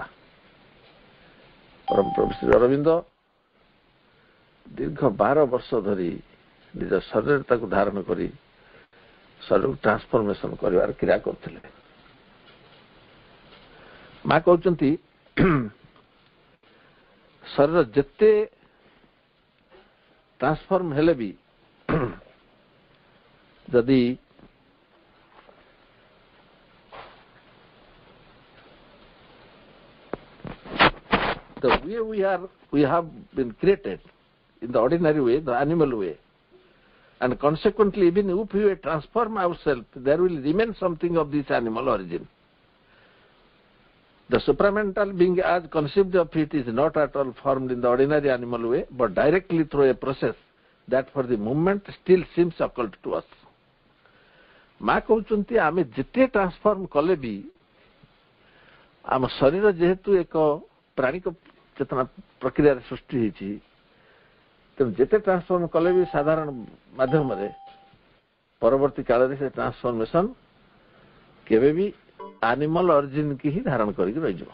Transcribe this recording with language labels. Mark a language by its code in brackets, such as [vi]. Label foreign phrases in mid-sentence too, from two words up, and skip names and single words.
[or] ପରମ ପ୍ରଭୁ ଶ୍ରୀ ଅରବିନ୍ଦ ଦୀର୍ଘ 12 ବର୍ଷ ଧରି ନିଜ ଶରୀରରେ ତାକୁ ଧାରଣ କରି ଶରୀରକୁ ଟ୍ରାନ୍ସଫର୍ମେସନ କରିବାର କ୍ରିୟା କରୁଥିଲେ। ମା କହୁଛନ୍ତି ଶରୀର ଯେତେ ଟ୍ରାନ୍ସଫର୍ମ ହେଲେ ବି ଯଦି the [en] way we have been created in the ordinary way, the animal way, and consequently even if we transform ourselves, there will remain something of this animal origin. The supramental being as conceived of it is not at all formed in the ordinary animal way, but directly through a process that for the moment still seems occult to us. [or] ମା କହୁଛନ୍ତି ଆମେ ଯେତେ ଟ୍ରାନ୍ସଫର୍ମ କଲେ ବି ଆମ ଶରୀର ଯେହେତୁ ଏକ ପ୍ରାଣିକ ଚେତନା ପ୍ରକ୍ରିୟାରେ ସୃଷ୍ଟି ହେଇଛି, ତେଣୁ ଯେତେ ଟ୍ରାନ୍ସଫର୍ମ କଲେ ବି ସାଧାରଣ ମାଧ୍ୟମରେ ପରବର୍ତ୍ତୀ କାଳରେ ସେ ଟ୍ରାନ୍ସଫର୍ମେସନ କେବେ ବି [en] animal origin [or] କି ହିଁ ଧାରଣ କରିକି ରହିଯିବ।